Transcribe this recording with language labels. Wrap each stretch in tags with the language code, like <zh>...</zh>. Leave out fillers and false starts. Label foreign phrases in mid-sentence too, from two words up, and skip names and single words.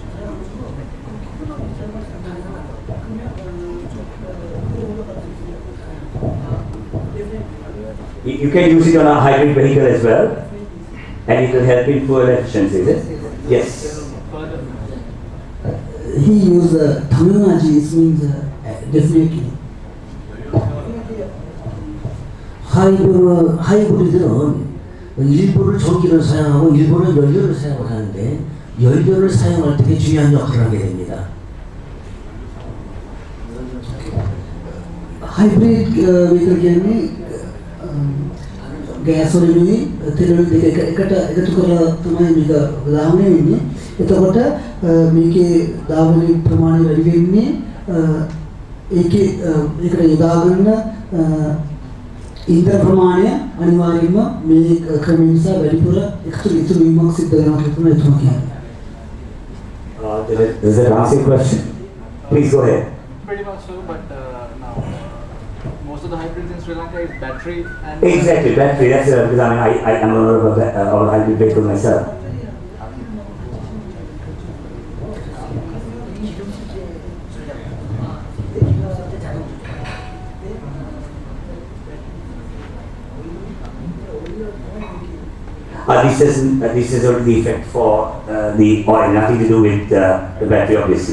<en>You can use it on a hybrid vehicle as well, and it will help in fuel efficiency, is it? Yes. He used terminology, it means definitely.</en> <ko>하이브리드는 일부를 전기를 사용하고 일부는 연료를 사용을 하는데 연료를 사용할 때 중요한 역할을 하게 됩니다.</ko> <en>hybrid vehicle</en> <si>කියන්නේ ගෑසොලිනුයි තෙලුයි දෙක එකතු කරලා තමයි මේක දාන්නේ වෙන්නේ. එතකොට මේකේ දාවලි ප්‍රමාණය වැඩි වෙන්නේ ඒකේ ඒකට යොදා ගන්න ඉන්ධන ප්‍රමාණය අනිවාර්යයෙන්ම මේ ක්‍රමය නිසා වැඩිපුර ඉතුරු වීමක් සිද්ධ වෙනවා කියලා එතුමා කියන්නේ.</si> <en>Does that answer your question? Please go ahead. Pretty much so, but now most of the hybrids in Sri Lanka is battery and Exactly, battery. That's because I am aware of a hybrid vehicle myself. This is only the effect for the oil, nothing to do with the battery, obviously.</en>